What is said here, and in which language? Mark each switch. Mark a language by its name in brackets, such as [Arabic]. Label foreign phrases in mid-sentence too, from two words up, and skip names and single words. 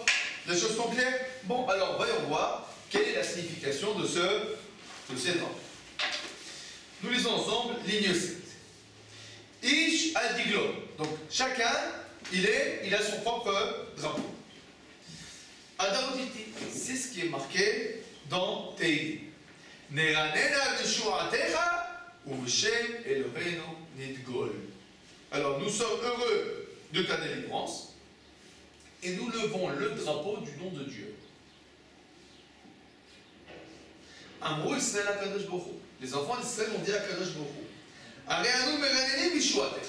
[French] Les choses sont claires? Bon, alors voyons voir quelle est la signification de ces drapeaux. Nous lisons ensemble ligne 7. [Hebrew] איש על דגלו. [French] Donc chacun, il a son propre drapeau. Adaroditi, c'est ce qui est marqué dans Teilim. [Hebrew] נרננה בישועתך ובשם אלהינו נדגול. [French] Alors nous sommes heureux de ta délivrance et nous levons le drapeau du nom de Dieu. [Hebrew] אמרו ישראל הקדוש ברוך הוא. [French] Les enfants d'Israël ont dit à Akadosh Baruch Hu. [Hebrew] הראנו נרננה בישועתך.